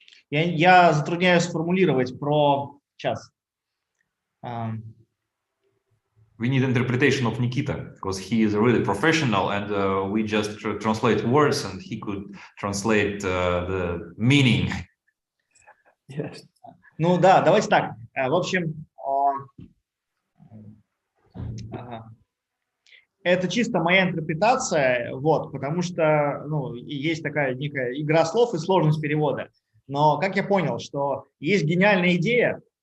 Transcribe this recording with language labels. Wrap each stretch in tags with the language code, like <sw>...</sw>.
<ru>Я затрудняюсь сформулировать про час.</ru> <en>We need interpretation of Nikita, because he is a really professional, and we just translate words, and he could translate the meaning.</en> <ru>Yes. Ну да, давайте так. В общем, это чисто моя интерпретация, потому что есть такая некая игра слов и сложность перевода. Но как я понял, что есть гениальная идея,</ru>